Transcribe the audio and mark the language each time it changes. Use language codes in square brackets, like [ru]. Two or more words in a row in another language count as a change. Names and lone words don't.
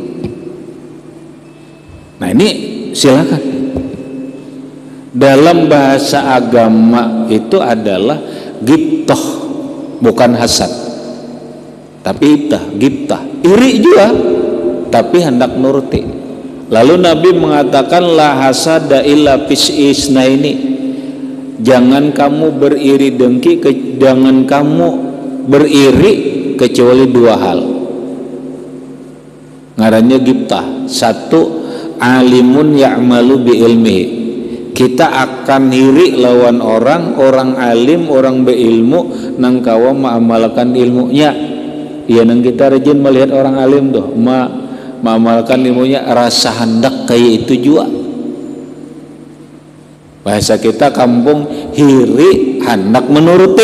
[id] Nah ini silakan. Dalam bahasa agama itu adalah ghibtah, bukan hasad, tapi ghibtah, iri juga, tapi hendak nuruti. Lalu Nabi mengatakan [ar] la hasada illa fis'isna [id] ini, jangan kamu beriri dengki, jangan kamu beriri kecuali dua hal. [bjn] Ngarannya ghibtah. Satu, [ar] alimun ya'malu bi ilmihi, [bjn] kita akan iri lawan orang alim, orang berilmu nang kawa mengamalkan ilmunya. Ya nang kita rajin melihat orang alim tuh mengamalkan ilmunya, rasa hendak kayak itu juga. Bahasa kita kampung hiri hendak menuruti.